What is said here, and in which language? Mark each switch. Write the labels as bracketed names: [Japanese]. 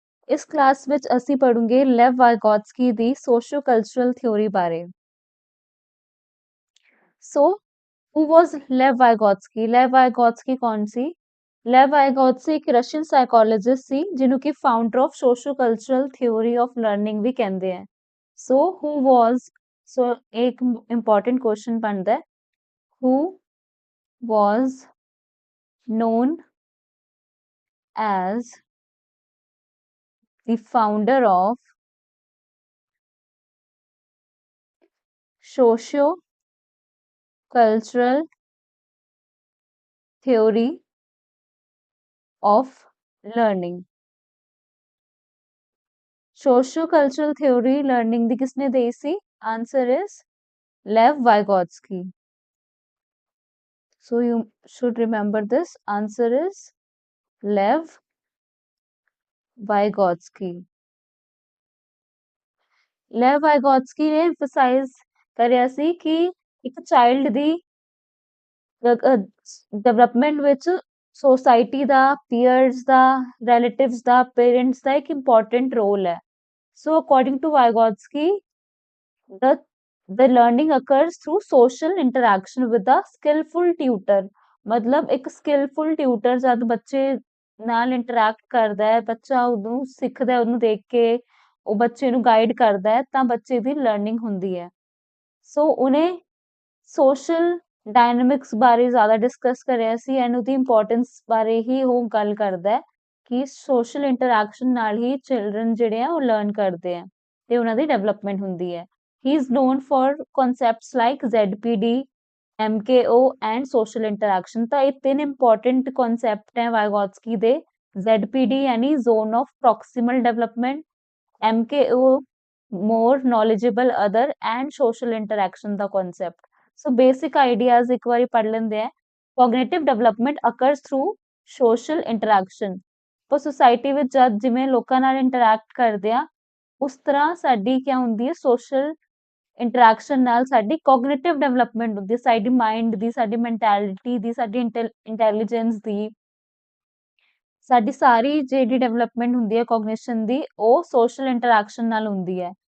[Punjabi] ਇਸ ਕਲਾਸ ਵਿੱਚ ਅਸੀਂ ਪੜ੍ਹਾਂਗੇ ਲੈਵ ਵਾਇਗੋਟਸਕੀ ਦੀ ਸੋਸ਼ੀਓ-ਕਲਚਰਲ ਥਿਊਰੀ ਬਾਰੇ। [English] So who was Lev Vygotsky? [Punjabi] ਲੈਵ ਵਾਇਗੋਟਸਕੀ ਕੌਣ ਸੀ? ਲੈਵ ਵਾਇਗੋਟਸਕੀ ਇੱਕ ਰਸ਼ੀਅਨ ਸਾਈਕੋਲੋਜਿਸਟ ਸੀ ਜਿਹਨੂੰ ਕਿ founder of ਸੋਸ਼ੀਓ-ਕਲਚਰਲ theory of learning ਵੀ ਕਹਿੰਦੇ ਆ। [English] So who was, so [Hindi] एक important question बनता है, [English] who was known as the founder of socio-cultural theory of learning? Socio-cultural theory learning [Punjabi] ਦੀ ਕਿਸਨੇ ਦੇਈ ਸੀ? [English] Answer is Lev Vygotsky. So you should remember this. Answer is Lev Vygotsky. [Punjabi] ਲੈਵ ਵਾਇਗੋਟਸਕੀ ਨੇ emphasize ਕਰਿਆ ਸੀ ਕਿ ਇੱਕ child ਦੀ development ਵਿੱਚ society ਦਾ, Pears ਦਾ, relatives ਦਾ, parents ਦਾ ਇੱਕ important role ਹੈ। [English] So according to Vygotsky the learning occurs through social interaction with a skillful tutor। [Punjabi] ਮਤਲਬ ਇੱਕ skillful tutor ਜਦ ਬੱਚੇ ਨਾਲ ਇੰਟਰੈਕਟ ਕਰਦਾ ਹੈ, ਬੱਚਾ ਉਹਨੂੰ ਸਿੱਖਦਾ ਹੈ, ਉਹਨੂੰ ਦੇਖ ਕੇ ਉਹ ਬੱਚੇ ਨੂੰ ਗਾਈਡ ਕਰਦਾ ਹੈ ਤਾਂ ਬੱਚੇ ਦੀ ਲਰਨਿੰਗ ਹੁੰਦੀ ਹੈ। ਸੋ ਉਹਨੇ ਸੋਸ਼ਲ ਡਾਇਨਾਮਿਕਸ ਬਾਰੇ ਜ਼ਿਆਦਾ ਡਿਸਕਸ ਕਰਿਆ ਸੀ ਐਂਡ ਉਹਦੀ ਇੰਪੋਰਟੈਂਸ ਬਾਰੇ ਹੀ ਉਹ ਗੱਲ ਕਰਦਾ ਹੈ ਕਿ ਸੋਸ਼ਲ ਇੰਟਰੈਕਸ਼ਨ ਨਾਲ ਹੀ ਚਿਲਡਰਨ ਜਿਹੜੇ ਆ ਉਹ ਲਰਨ ਕਰਦੇ ਆ ਤੇ ਉਹਨਾਂ ਦੀ ਡਿਵੈਲਪਮੈਂਟ ਹੁੰਦੀ ਹੈ। [English] He is known for concepts like ZPD, MKO and social interaction. [Punjabi] ਤਾਂ ਇਹ ਤਿੰਨ ਇੰਪੋਰਟੈਂਟ ਕਨਸੈਪਟ ਹੈ ਵਾਇਗੋਟਸਕੀ ਦੇ। [English] ZPD ਯਾਨੀ zone of proximal development, MKO more knowledgeable other and social interaction ਦਾ concept। so basic ideas [Punjabi] ਇੱਕ ਵਾਰੀ ਪੜ੍ਹ ਲੈਂਦੇ ਆ। [English] cognitive development occurs through social interaction। [Punjabi] ਆਪਾਂ society ਵਿੱਚ ਜਦ ਜਿਵੇਂ ਲੋਕਾਂ ਨਾਲ interact ਕਰਦੇ ਆ ਉਸ ਤਰ੍ਹਾਂ ਸਾਡੀ ਕੀ ਹੁੰਦੀ ਹੈ, social interaction ਨਾਲ ਸਾਡੀ cognitive development ਹੁੰਦੀ ਹੈ, ਸਾਡੀ mind ਦੀ, ਸਾਡੀ mentality ਦੀ, ਸਾਡੀ intelligence ਦੀ, ਸਾਡੀ ਸਾਰੀ ਜਿਹੜੀ ਡਿਵੈਲਪਮੈਂਟ ਹੁੰਦੀ ਹੈ ਕੋਗਨੀਸ਼ਨ ਦੀ ਉਹ ਸੋਸ਼ਲ ਇੰਟਰੈਕਸ਼ਨ ਨਾਲ ਹੁੰਦੀ ਹੈ।